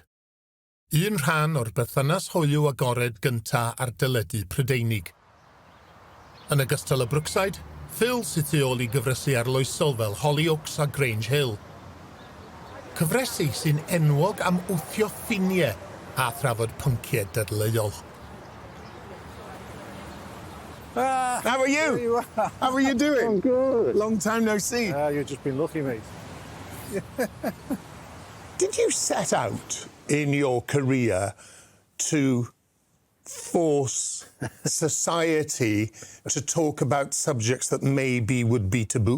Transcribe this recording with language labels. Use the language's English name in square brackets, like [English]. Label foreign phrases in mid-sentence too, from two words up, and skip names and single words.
[Welsh] Un rhan o'r berthynas hoyw agored gyntaf ar teledu Prydeinig. Yn ogystal y Brookside, Phil sydd tu ôl I gyfresu arloesol fel Hollyoaks a Grange Hill. Cyfresu sy'n enwog am wthio ffiniau a thrafod pynciau dadleuol. [English] How are you? There you are. How are you doing? I'm good. Long time no see. You've just been lucky, mate. Did you set out in your career to force society to talk about subjects that maybe would be taboo?